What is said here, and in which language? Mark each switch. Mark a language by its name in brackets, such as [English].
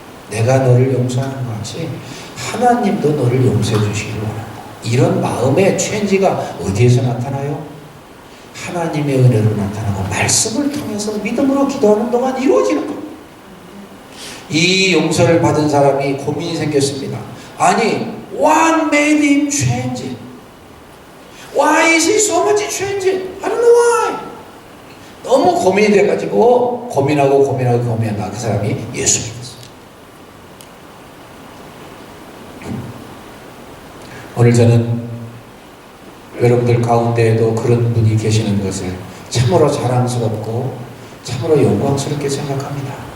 [Korean] 내가 너를 용서하는 것 같이 하나님도 너를 용서해 주시기를 원한다. 이런 마음의 체인지가 어디에서 나타나요? 하나님의 은혜로 나타나고 말씀을 통해서 믿음으로 기도하는 동안 이루어지는 겁니다. 이 용서를 받은 사람이 고민이 생겼습니다. [English] 아니, what made him change? Why is he so much changed? I don't know why. [Korean] 너무 고민이 돼가지고 고민하다 그 사람이 예수 믿었어요. 오늘 저는 여러분들 가운데에도 그런 분이 계시는 것을 참으로 자랑스럽고 참으로 영광스럽게 생각합니다.